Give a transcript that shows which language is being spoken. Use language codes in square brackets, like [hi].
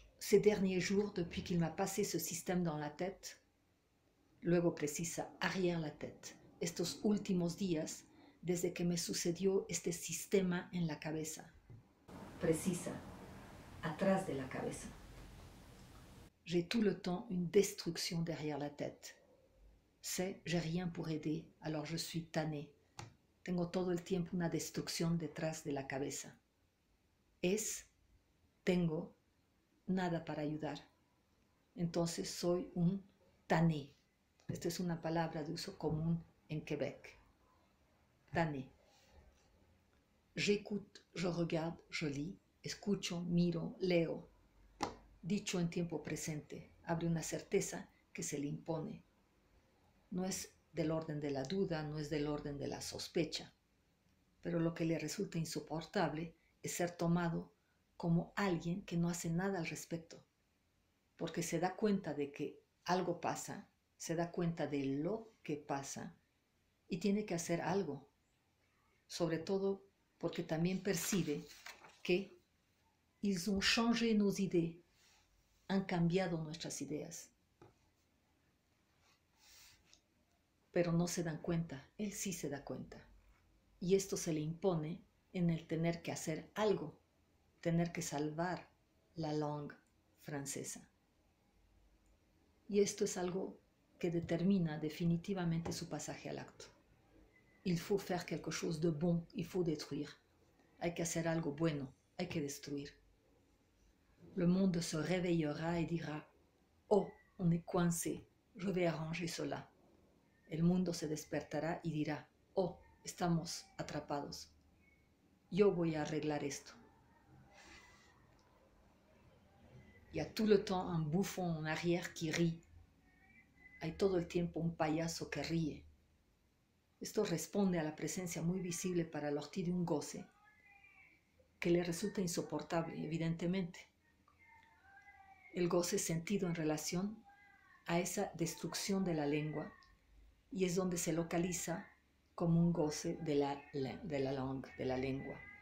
[fr] Ces derniers jours, depuis qu'il m'a passé ce système dans la tête, [es] luego precisa, [fr] arrière la tête. [es] Estos últimos días, desde que me sucedió este sistema en la cabeza. Precisa, atrás de la cabeza. [fr] J'ai tout le temps une destruction derrière la tête. C'est, j'ai rien pour aider, alors je suis tanné. [es] Tengo todo el tiempo una destrucción detrás de la cabeza. Es, tengo, nada para ayudar. Entonces soy un tanné. Esta es una palabra de uso común en Quebec. Tanné. [fr] J'écoute, je regarde, je lis. [es] Escucho, miro, leo. Dicho en tiempo presente, abre una certeza que se le impone. No es del orden de la duda, no es del orden de la sospecha, pero lo que le resulta insoportable es ser tomado como alguien que no hace nada al respecto, porque se da cuenta de que algo pasa, se da cuenta de lo que pasa y tiene que hacer algo, sobre todo porque también percibe que [fr] ils ont changé nos idées, [es] han cambiado nuestras ideas. Pero no se dan cuenta, él sí se da cuenta. Y esto se le impone en el tener que hacer algo, tener que salvar la langue francesa. Y esto es algo que determina definitivamente su pasaje al acto. [fr] Il faut faire quelque chose de bon, il faut détruire. [es] Hay que hacer algo bueno, hay que destruir. [fr] Le monde se réveillera et dira, oh, on est coincé, je vais arranger cela. [es] El mundo se despertará y dirá, oh, estamos atrapados, yo voy a arreglar esto. [fr] Il y a tout le temps un bouffon en arrière qui rit. [es] Hay todo el tiempo un payaso que ríe. Esto responde a la presencia muy visible para Lortie de un goce que le resulta insoportable, evidentemente. El goce sentido en relación a esa destrucción de la lengua y es donde se localiza como un goce de la langue, de la lengua.